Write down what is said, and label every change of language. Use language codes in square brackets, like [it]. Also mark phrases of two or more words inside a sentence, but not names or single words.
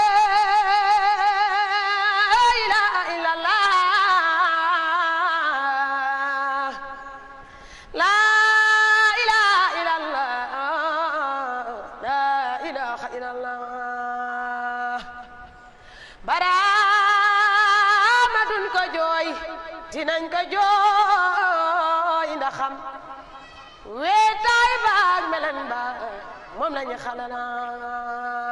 [ar] إله إلا الله لا إله إلا الله لا إله إلا الله [wo] baraama duñ ko jooy dinañ ko jooy ndax xam weetaay ba ak melen ba moom lañu xalana